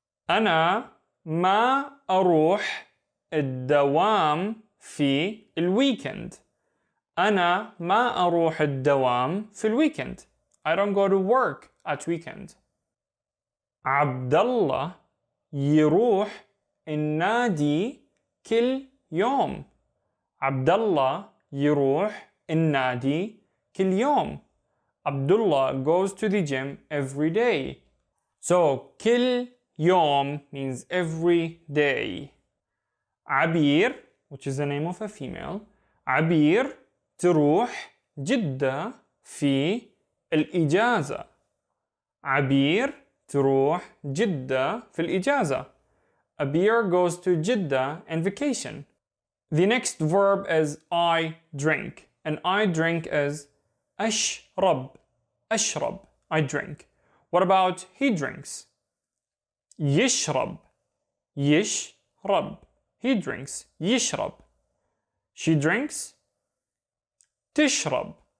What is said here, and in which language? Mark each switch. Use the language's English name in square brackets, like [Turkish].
[Arabic] أنا ما أروح الدوام في الويكند. أنا ما أروح الدوام في الويكند. [English] I don't go to work at weekend. [Arabic] عبد الله يروح النادي كل يوم. عبد الله يروح النادي كل يوم. [English] Abdullah goes to the gym every day. So [Arabic] كل يوم [English] means every day. عبير, which is the name of a female. [Arabic] عبير تروح جدة في الإجازة. عبير تروح جدة في الإجازة. [English] Abir goes to Jeddah on vacation. The next verb is I drink. And I drink is أشرب. أشرب. I drink. What about he drinks? يشرب. يشرب. He drinks. يشرب. She drinks. تشرب.